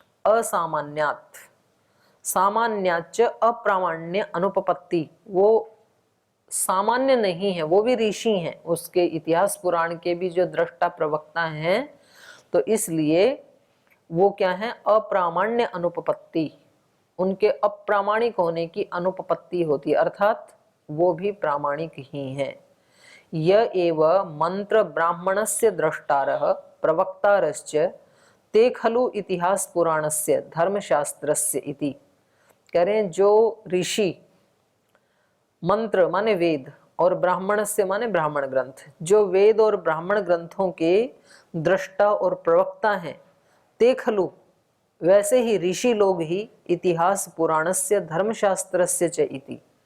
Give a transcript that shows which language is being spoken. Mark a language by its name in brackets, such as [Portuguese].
[Sanskrit] असामान्यात, सामान्याच अप्रामाण्य अनुपपत्ति, [Hindi] वो सामान्य नहीं है, वो भी ऋषि हैं। उसके इतिहास पुराण के भी जो दृष्टा प्रवक्ता हैं, तो इसलिए वो क्या है? [Sanskrit] अप्रामाण्य अनुपपत्ति, [Hindi] उनके अप्रामाणिक होने की अनुपपत्ति होती है, अर्थात वो भी प्रामाणिक ही हैं। [Sanskrit] य एव मंत्र ब्राह्मणस्य द्रष्टारः प्रवक्तारश्च ते खलु इतिहास पुराणस्य धर्मशास्त्रस्य इति। [Hindi] कह रहे हैं जो ऋषि, मंत्र माने वेद और ब्राह्मणस्य माने ब्राह्मण ग्रंथ, जो वेद और ब्राह्मण ग्रंथों के दृष्टा और प्रवक्ता हैं, [Sanskrit] ते खलु [Hindi] वैसे ही ऋषि लोग ही [Sanskrit] इतिहास पुराणस्य धर्मशास्त्रस्य च इति।